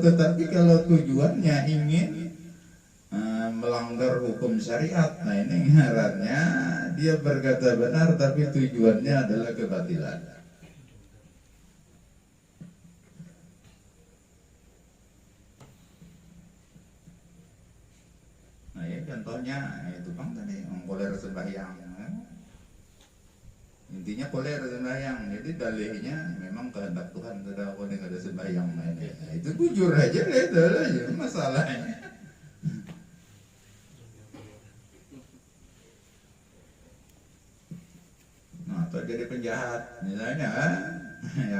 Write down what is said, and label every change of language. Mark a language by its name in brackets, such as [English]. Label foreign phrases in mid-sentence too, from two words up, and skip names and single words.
[Indonesian] Tetapi kalau tujuannya ingin melanggar hukum syariat, nah ini ngarannya dia berkata benar tapi tujuannya adalah kebatilan. Nah ya contohnya itu bang tadi koler sembahyang. Intinya koler sembahyang, jadi dalihnya memang kehendak Tuhan, tidak ada sembahyang. Nah itu bujur aja itu aja masalahnya. Nah atau jadi penjahat misalnya ya.